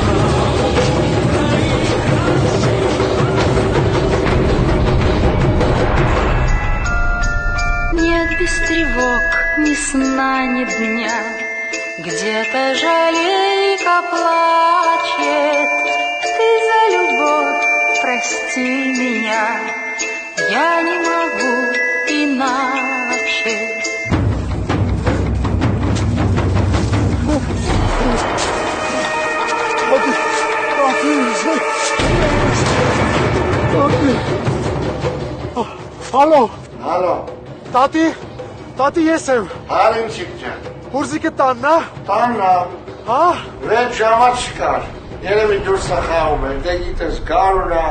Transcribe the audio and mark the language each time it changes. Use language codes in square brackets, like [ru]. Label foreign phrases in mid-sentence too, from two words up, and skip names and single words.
[ru] Нет без тревог ни сна, ни дня, где-то жалейка плачет. Ты за любовь прости меня, я не могу иначе. [hy] Ալո։ Ալո։ Տատի ես եմ։ Ալենչիկ ջան։ Ուրզիկը տաննա։ Տաննա։ Հա։ 6 ժամա չկար։ Երևի դուրս է խաղում է, դե գիտես գարուն է։